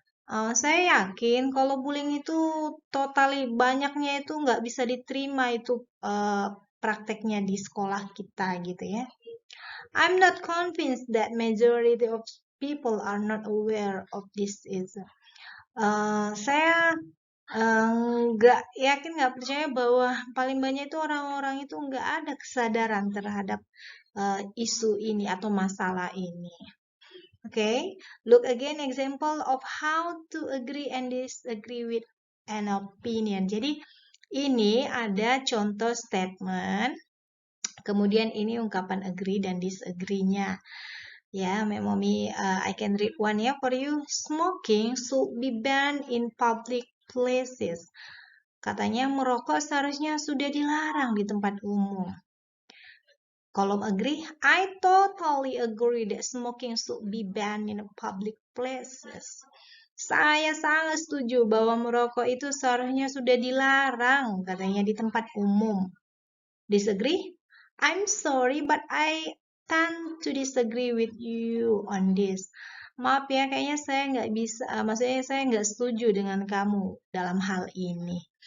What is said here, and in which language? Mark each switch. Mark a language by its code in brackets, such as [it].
[id] Saya yakin kalau bullying itu totally banyaknya itu nggak bisa diterima itu prakteknya di sekolah kita gitu ya. [en] I'm not convinced that majority of people are not aware of this issue. [id] Saya nggak yakin, nggak percaya bahwa paling banyak itu orang-orang itu nggak ada kesadaran terhadap isu ini atau masalah ini. [en] Okay, look again example of how to agree and disagree with an opinion. [id] Jadi ini ada contoh statement, kemudian ini ungkapan agree dan disagree-nya. [en] Ya, Mommy, I can read one ya for you. Smoking should be banned in public places. [id] Katanya merokok seharusnya sudah dilarang di tempat umum. [en] Kolom agree, I totally agree that smoking should be banned in public places. [id] Saya sangat setuju bahwa merokok itu seharusnya sudah dilarang, katanya di tempat umum. [en] Disagree? I'm sorry, but I tend to disagree with you on this. [id] Maaf ya, kayaknya saya nggak bisa, maksudnya saya nggak setuju dengan kamu dalam hal ini.